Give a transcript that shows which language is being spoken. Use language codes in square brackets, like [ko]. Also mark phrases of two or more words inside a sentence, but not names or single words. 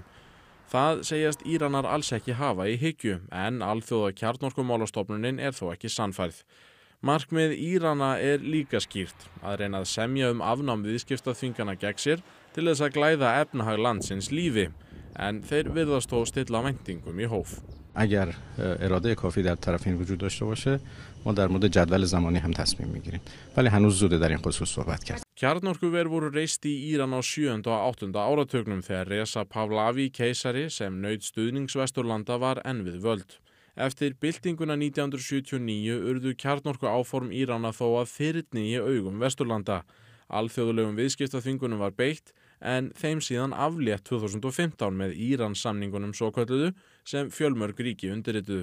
[is] Það segjast Íranar alls ekki hafa í hyggju, en alþjóða kjarnorkumálastofnunin er þó ekki sannfærð. Markmið Írana er líka skýrt, að reyna að semja afnám viðskiptaþvingana gegn sér til þess að glæða efnahag landsins lífi, en þeir virðast þó stilla væntingum í hóf. [fa] اگر اراده کافی در طرفین وجود داشته باشه ما در مورد جدول زمانی هم تصمیم میگیریم ولی هنوز زوده در این خصوص صحبت کرد. [is] Kjarnorkuver voru reist í Íran á 7. og 8. áratugnum þegar Reza Pahlavi keisari sem naut stuðnings Vesturlanda var enn við völd. Eftir byltinguna 1979 urðu kjarnorku áform Írana þó að þyrni í augum Vesturlanda. Alþjóðlegum viðskiptaþvingunum var beitt en þeim síðan aflétt 2015 með Írans samningunum svokölluðu sem fjölmörg ríki undirrituðu.